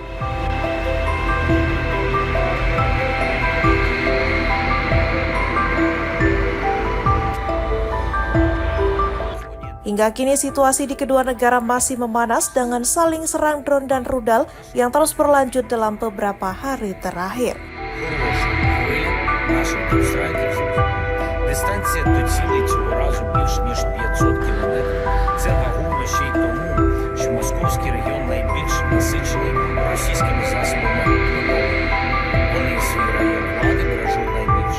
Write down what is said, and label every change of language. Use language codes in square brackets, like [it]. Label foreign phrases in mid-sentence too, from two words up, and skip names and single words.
[id] Hingga kini situasi di kedua negara masih memanas dengan saling serang drone dan rudal yang terus berlanjut dalam beberapa hari terakhir. [uk] Дистанція до цілей цього разу більш ніж 500 кілометрів. Це вагомо ще й тому, що московський регіон найбільш насичений російськими засобами випробування. Вони свій район влади бережуть найбільше.